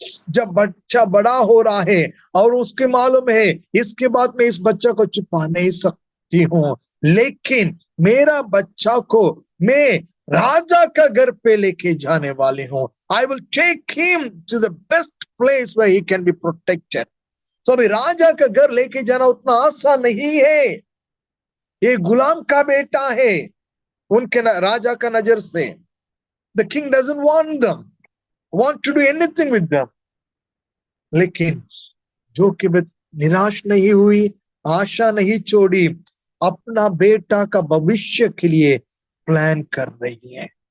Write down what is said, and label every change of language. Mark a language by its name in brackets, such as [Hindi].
[Hindi] जब बच्चा बड़ा हो रहा है और उसके मालूम है इसके बाद मैं इस बच्चा को छुपा नहीं सकती हूँ, लेकिन मेरा बच्चा को मैं राजा का घर पे लेके जाने वाले हूँ। [English] I will take him to the best place where he can be protected. [Hindi] तो अभी राजा का घर लेके जाना उतना आसान नहीं है। ये गुलाम का बेटा है उनके राजा का नजर से। [English] The king doesn't want to do anything with them। [Hindi] लेकिन जोकेबेद निराश नहीं हुई, आशा नहीं छोड़ी, अपना बेटा का भविष्य के लिए प्लान कर रही है।